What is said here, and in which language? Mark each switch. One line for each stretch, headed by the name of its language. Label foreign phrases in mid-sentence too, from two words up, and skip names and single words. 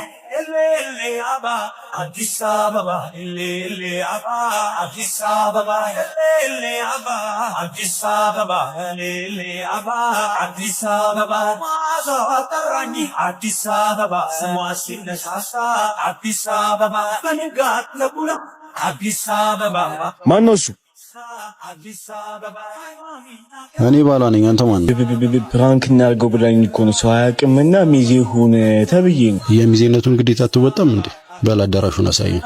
Amharic: Addis Ababa, Addis Ababa, Addis Ababa, Addis Ababa, Mazatarani, Addis Ababa, Swasin Sasa, Addis Ababa, Panigat Labula, Addis Ababa. Manosu. እኔ ባሏ ነኝ። አንተ ማን? ፕራንክ እናድርገው ብላኝ እኮ ነው። ሰው አያውቅምና ሚዜ ሁን ተብዬ ነው። የሚዜነቱን ግዴታ አትወጣም እንዴ? በል አዳራሹን አሳየኝ።